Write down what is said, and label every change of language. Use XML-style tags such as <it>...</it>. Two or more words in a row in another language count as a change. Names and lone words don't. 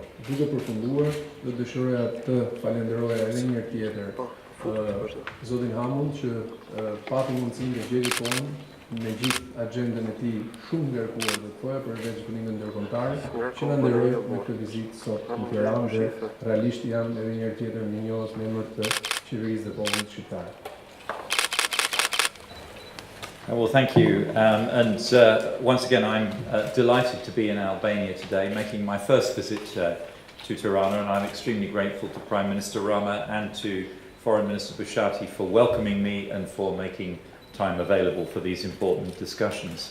<sq>Duke përfunduar, do dëshiroja të falenderoja edhe një herë tjetër zotin Hammond që pati mundësinë të gjejë kohën me gjithë agjendën e tij shumë ngarkuar dhe thoya për bashkëpunimin ndërkombëtar, që na nderoi me këtë vizitë sot në Tiranë dhe realisht jam edhe një herë tjetër mirënjohës në emër të qeverisë dhe popullit shqiptar.</sq> <en>Well, thank you. Once again, I'm delighted to be in Albania today, making my first visit to Tirana, and I'm extremely grateful to Prime Minister Rama and to Foreign Minister Bushati for welcoming me and for making time available for these important discussions.</en>